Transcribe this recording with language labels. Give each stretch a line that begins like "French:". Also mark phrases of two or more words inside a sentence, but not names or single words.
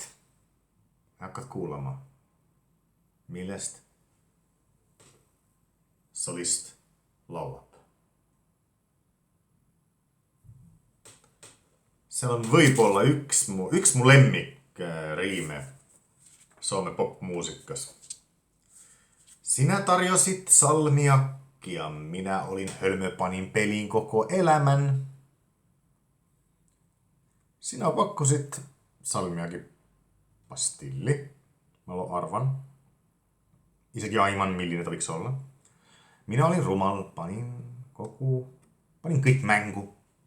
Estonian: Hakkad kuulama, millest solist laulab. Seal on võib-olla üks mu lemmik riime Soome popmuusikas.
Finnish: Sinä tarjosit salmiakkia, minä olin hölmö, panin peliin koko elämän. Sinä pakkusit salmiakin pastilli. Mä arvan.
Estonian: Isegi aiman, milline ta võiks olla. Minä olin rumal, panin kõik mängu.